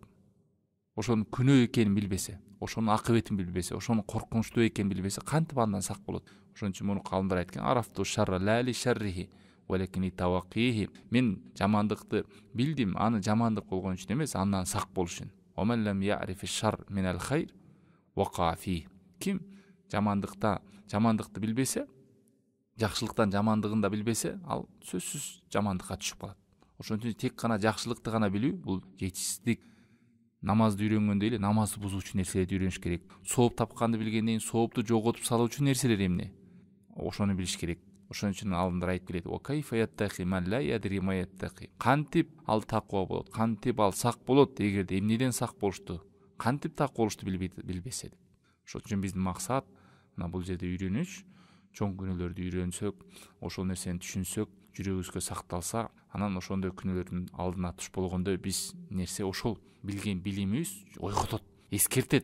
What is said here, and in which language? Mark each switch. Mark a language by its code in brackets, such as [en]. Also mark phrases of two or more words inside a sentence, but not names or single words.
[ky] Ошонун күнөө экенин билбесе, ошонун акыбетин билбесе, ошонун коркунучтуу экенин билбесе, кантип андан сак болот? Ошон үчүн муну калымдар айткан: [ar] عرفت الشر لا للشر ولكن لتوقيه. [ky] Мен жамандыкты билдим, аны жамандык болгон үчүн эмес, андан сак болуш үчүн. [ar] ومن لم يعرف الشر من الخير وقع فيه. [ky] Ким жамандыкты билбесе, жакшылыктан жамандыгын да билбесе, ал сөзсүз жамандыкка түшүп калат. Ошон үчүн тек гана жакшылыкты гана билүү бул жетишсиздик. Намазды үйрөнгөндөй эле намазды бузуучу нерселерди үйрөнүш керек. Сооп тапканды билгенден кийин соопту жоготуп салуучу нерселер эмне? Ошону билиш керек. Ошон үчүн алымдар айтып келет: [ar] "وكيف يتقي من لا يدري ما يتقي". [ky] Кантип ал таква болот? Кантип ал сак болот эгерде эмнеден сак болушту, кантип таква болушту билбесе деп. Ошон үчүн биздин максат мына бул жерде үйрөнүш, чоң күнөөлөрдү үйрөнсөк, ошол нерсени түшүнсөк, жүрөгүбүзгө сакталса, анан ошондой күнөөлөрдүн алдына туш болгондо биз нерсе ошол билген билимибиз ойготот, эскертет.